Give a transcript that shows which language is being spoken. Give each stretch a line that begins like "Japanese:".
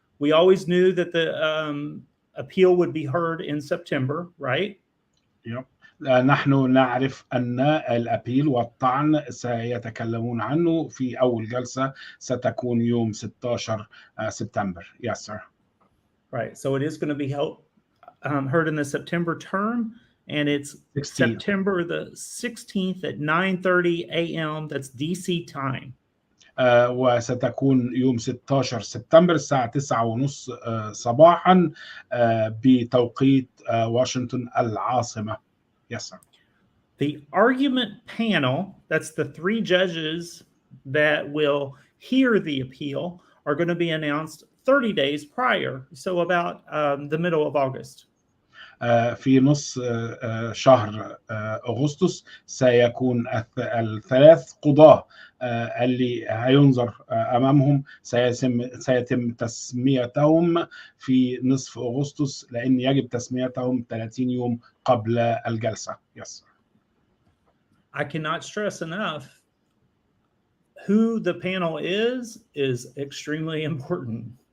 English: We always knew that the appeal would be heard in September, right? Yep.
Arabic: نحن نعرف أن الأبيل والطعن سيتكلمون عنه في أول جلسة ستكون يوم 16 سبتمبر.
English: Yes sir. Right. So it is going to be heard in the September term, and it's 16. September the 16th at 9:30 a.m. That's DC time.
Arabic: وستكون يوم 16 سبتمبر الساعة 9:30 صباحا بتوقيت واشنطن العاصمة.
English: Yes sir. The argument panel, that's the 3 judges that will hear the appeal, are going to be announced 30 days prior, so about the middle of August.
Arabic: في نص شهر أغسطس سيكون الثلاث قضاة اللي هينظر أمامهم سيتم تسميتهم في نصف أغسطس لأن يجب تسميتهم 30 يوم قبل الجلسة.
English: Yes. I cannot stress enough who the panel is extremely important.